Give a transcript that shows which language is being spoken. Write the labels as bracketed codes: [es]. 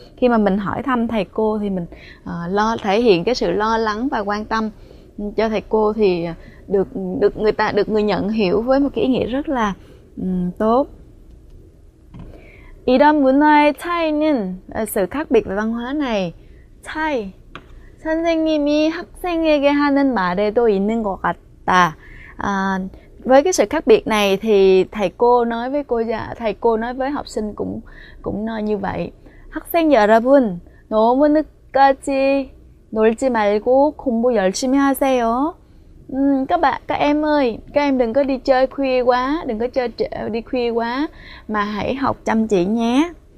[vi] Khi mà mình hỏi thăm thầy cô thì mình thể hiện cái sự lo lắng và quan tâm cho thầy cô thì được người nhận hiểu với một cái ý nghĩa rất là tốt. [ko] 이런 문화의 차이는 [vi] sự khác biệt về văn hóa này [ko] 차이 선생님이 학생에게 하는 말에도 있는 것 같다. [vi] Với cái sự khác biệt này thì thầy cô nói với học sinh cũng nói như vậy. [ko] 학생 여러분, 너무 늦까지 놀지 말고 공부 열심히 하세요. [vi] Các em ơi, các em đừng có đi chơi khuya quá, đừng có đi khuya quá mà hãy học chăm chỉ nhé.